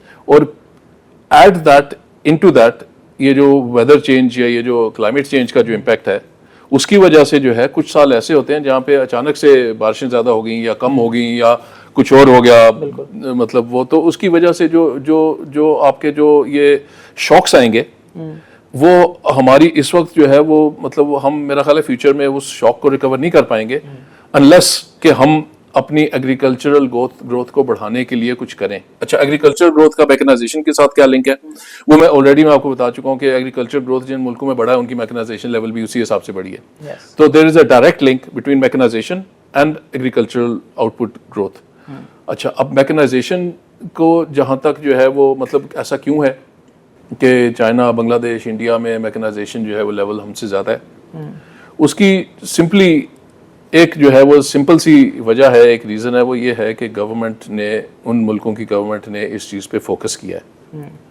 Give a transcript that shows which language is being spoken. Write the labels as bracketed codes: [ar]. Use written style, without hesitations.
[ur] اور [en] at that into that [ur] یہ جو ویدر چینج یا یہ جو کلائمیٹ چینج کا جو امپیکٹ ہے اس کی وجہ سے جو ہے کچھ سال ایسے ہوتے ہیں جہاں پہ اچانک سے بارشیں زیادہ ہو گئیں یا کم ہو گئیں یا کچھ اور ہو گیا, مطلب وہ تو اس کی وجہ سے جو آپ کے جو یہ شاکس آئیں گے وہ ہماری اس وقت جو ہے وہ مطلب ہم میرا خیال ہے فیوچر میں اس شاک کو ریکور نہیں کر پائیں گے انلیس کہ ہم اپنی ایگریکلچرل گروتھ کو بڑھانے کے لیے کچھ کریں. اچھا, ایگریکلچر گروتھ کا میکنائزیشن کے ساتھ کیا لنک ہے وہ میں آلریڈی آپ کو بتا چکا ہوں کہ ایگریکلچر گروتھ جن ملکوں میں بڑھا ہے ان کی میکنائزیشن لیول بھی اسی حساب سے بڑھی ہے. [en] تو there is a direct link between mechanisation and agricultural output growth. [ur] اچھا, اب میکنائزیشن کو جہاں تک جو ہے وہ مطلب ایسا کیوں ہے کہ چائنا, بنگلہ دیش, انڈیا میں میکنائزیشن جو ہے وہ لیول ہم سے زیادہ ہے, اس کی سمپلی ایک جو ہے وہ سمپل سی وجہ ہے, ایک ریزن ہے, وہ یہ ہے کہ گورنمنٹ نے, ان ملکوں کی گورنمنٹ نے اس چیز پہ فوکس کیا ہے.